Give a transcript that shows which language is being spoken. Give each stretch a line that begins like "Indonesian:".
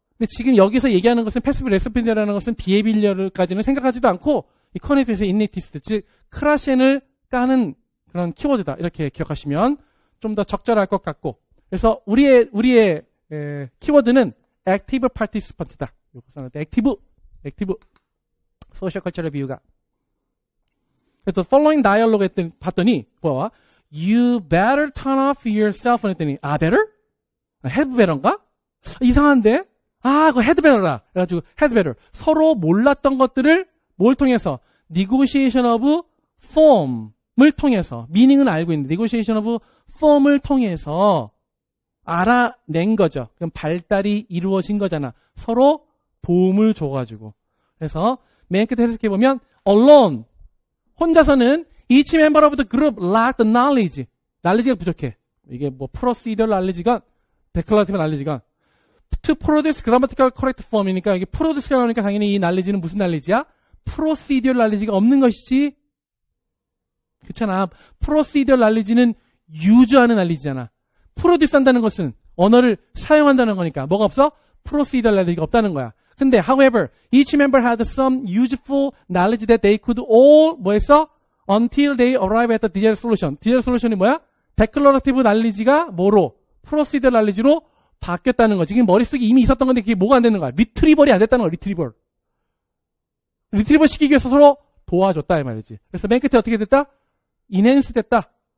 Korean: 근데 지금 여기서 얘기하는 것은 패시브 레시피언트라는 것은 비헤이비얼까지는 생각하지도 않고 이 커넥티브에서 인네티스트, 즉 크라시엔을 까는 그런 키워드다. 이렇게 기억하시면 좀 더 적절할 것 같고. 그래서 우리의 키워드는 액티브 파티시펀트다. 액티브 소셜 컬처럴 뷰가. 그래서 following dialogue 봤더니 뭐야?
English: You better turn off your cell phone
Korean: 했더니
English: better? have better인가?
Korean: 이상한데? 그거 had better라. 그래가지고 had better. 서로 몰랐던 것들을 뭘 통해서?
English: negotiation of form을 통해서.
Korean: meaning은 알고 있는데 negotiation of form을 통해서 알아낸 거죠. 그럼 발달이 이루어진 거잖아. 서로 도움을 줘가지고. 그래서 맨 끝에 해석해보면
English: alone
Korean: 혼자서는
English: each member of the group lacked the knowledge.
Korean: knowledge가 부족해. 이게 뭐 procedural knowledge가 declarative knowledge가
English: to produce grammatical correct form
Korean: 이니까 이게 produce가 나오니까 당연히 이 knowledge는 무슨 knowledge야? procedural knowledge가 없는 것이지. 그렇잖아. procedural knowledge는 유주하는 knowledge잖아. 프로듀스 한다는 것은 언어를 사용한다는 거니까 뭐가 없어? procedural knowledge가 없다는 거야.
English: 근데 however, each member had some useful knowledge that they could all
Korean: 뭐 했어?
English: Until they arrive at the desired solution.
Korean: desired solution이 뭐야? declarative knowledge가 뭐로? procedural knowledge로 바뀌었다는 거지. 지금 머릿속에 이미 있었던 건데 그게 뭐가 안 되는 거야? 리트리벌이 안 됐다는 거야. 리트리벌. 리트리벌 시키기 위해서 서로 도와줬다 이 말이지. 그래서 맨 끝에 어떻게 됐다? enhance 됐다.